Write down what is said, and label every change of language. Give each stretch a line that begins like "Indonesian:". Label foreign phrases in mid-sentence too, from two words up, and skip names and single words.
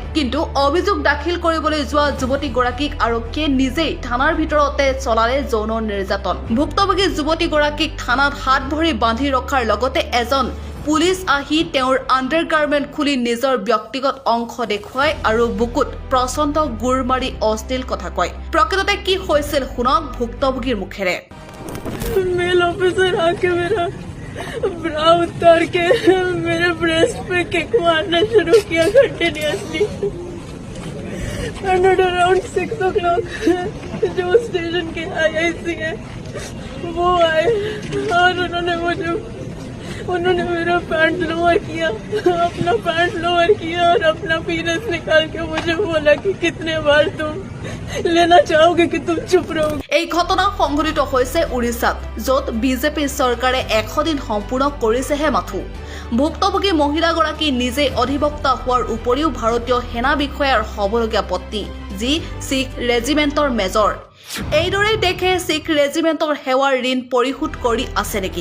Assamese: কিন্তু অভিযোগ দাখিল কৰিবলৈ যোৱা যুৱতীগৰাকীক আৰক্ষীয়ে নিজেই থানাৰ ভিতৰতে চলালে যৌন নিৰ্যাতন। ভুক্তভোগী যুৱতীগৰাকীক থানাত হাত ভৰি বান্ধি ৰখাৰ লগতে এজন পুলিচ আহি তেওঁৰ আণ্ডাৰগাৰ্মেণ্ট খুলি নিজৰ ব্যক্তিগত অংশ দেখুৱাই আৰু বুকুত প্ৰচণ্ড গুৰ মাৰি অশ্লীল কথা কয়। প্ৰকৃততে কি হৈছিল শুনক ভুক্তভোগীৰ মুখেৰে।
English: male officer
Hindi: आके मेरा ब्रा उतार के मेरे ब्रेस्ट पे किक मारना शुरू किया कंटिन्यूअसली।
English: and around 6 o'clock
Hindi: जो स्टेशन के IIC है वो आए और उन्होंने मेरा
English: pant lower
Hindi: किया, अपना
English: pant lower
Hindi: किया और अपना पीनस निकाल के मुझे बोला कि कितने बार तुम लेना चाहोगे कि तुम चुप रहोगे।
Assamese: এই ঘটনা সংঘটিত হৈছে উৰিষ্যাত, য'ত বিজেপি চৰকাৰে 100 দিন সম্পূৰ্ণ কৰিছেহে মাথো। ভুক্তভোগী মহিলাগৰাকী নিজেই অধিবক্তা হোৱাৰ উপৰিও ভাৰতীয় সেনা বিষয়াৰ হ'বলগীয়া পত্নী, যি শিখ ৰেজিমেণ্টৰ মেজৰ। এইদৰেই দেখে শিখ ৰেজিমেণ্টৰ সেৱাৰ ঋণ পৰিশোধ কৰি আছে নেকি?